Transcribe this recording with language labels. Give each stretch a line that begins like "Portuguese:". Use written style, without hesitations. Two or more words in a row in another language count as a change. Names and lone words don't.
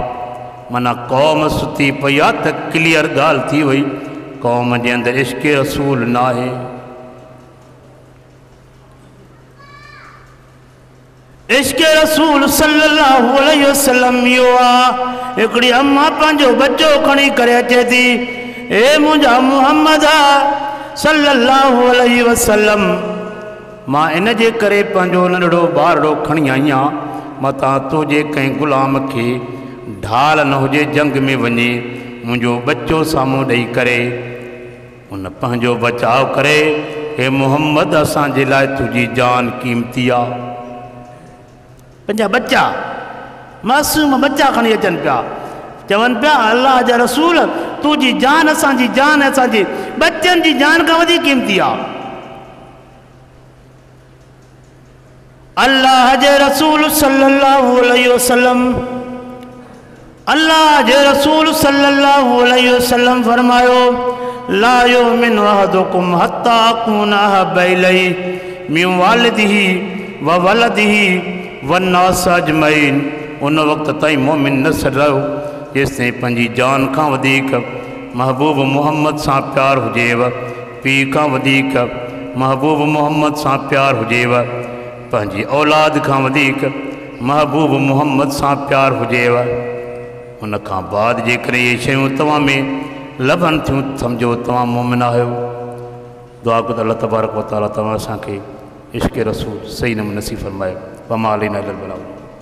Sindhi: माना क़ौम सुती पई आहे त क्लियर ॻाल्हि थी वई, क़ौम जे अंदरि इश्क रसूल न आहे। इश्क रसूल
Arabic: صلى الله عليه وسلم
Sindhi: इहो आहे। हिकिड़ी अम्मा पंहिंजो बच्चो खणी करे अचे थी, ए मुंहिंजा मुहम्मद
Arabic: صلى الله عليه وسلم,
Sindhi: मां इन जे करे पंहिंजो नंढड़ो ॿारड़ो खणी आई आहियां, मतां तुंहिंजे कंहिं ग़ुलाम खे ढाल न हुजे, जंग में वञे, मुंहिंजो बच्चो साम्हूं ॾेई करे उन पंहिंजो बचाव करे। हे मुहम्मद, असांजे लाइ तुंहिंजी जान क़ीमती आहे। पंहिंजा बच्चा, मासूम बच्चा खणी अचनि पिया, चवनि पिया अल्लाह जा रसूल, तुंहिंजी जान असांजी जान, असांजे बच्चनि जी जान खां वधीक क़ीमती आहे। अल्लाह जे रसूल
Arabic: صلى الله عليه وسلم,
Sindhi: अल्लाह जे रसूल
Arabic: صلى الله عليه وسلم फरमायो, لا يؤمن أحدكم حتى أكون أحب إليه من والده وولده والناس أجمعين.
Sindhi: उन वक़्त ताईं मोमिन न रहो जेसिताईं पंहिंजी जान खां वधीक महबूब मुहम्मद सां प्यार हुजेव, पीउ खां वधीक महबूब मुहम्मद सां प्यार हुजेव, पंहिंजी औलाद खां वधीक महबूब मुहम्मद सां प्यार हुजेव। उन खां बाद जेकॾहिं इहे शयूं तव्हां में लभनि थियूं, सम्झो तव्हां मोमिन आहियो। दुआ कयो त
Arabic: الله تبارك وتعالى
Sindhi: तव्हां असांखे इश्क रसूल सही नमूने नसीब फरमाए।
Arabic: وما علينا إلا البلاغ.